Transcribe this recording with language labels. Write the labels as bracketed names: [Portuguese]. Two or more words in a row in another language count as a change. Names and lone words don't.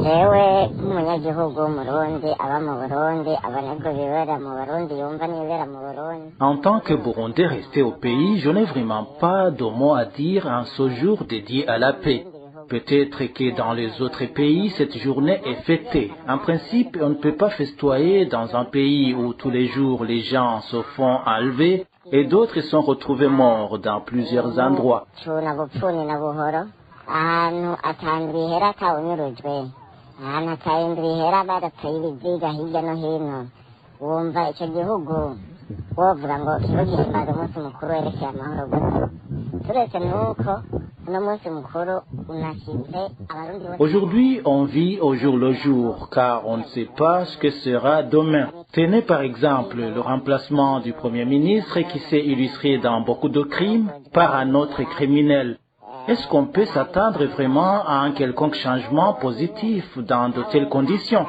[French] En tant que Burundais resté au pays, je n'ai vraiment pas de mots à dire en ce jour dédié à la paix. Peut-être que dans les autres pays, cette journée est fêtée. En principe, on ne peut pas festoyer dans un pays où tous les jours les gens se font enlever et d'autres sont retrouvés morts dans plusieurs endroits. [Rundi] ahantu atandwi hera atawunyurujwe ahantu atandwi hera badateye ibiziga hirya no hino wumva icyo gihugu wovuga ngo kiba gihimbaza umunsi mukuru werekeye amahoro gusa turetse nuko uno munsi mukuru unashyize abarundi bose. [French] Aujourd'hui, on vit au jour le jour, car on ne sait pas ce que sera demain. Tenez par exemple le remplacement du Premier ministre qui s'est illustré dans beaucoup de crimes par un autre criminel. Est-ce qu'on peut s'attendre vraiment à un quelconque changement positif dans de telles conditions?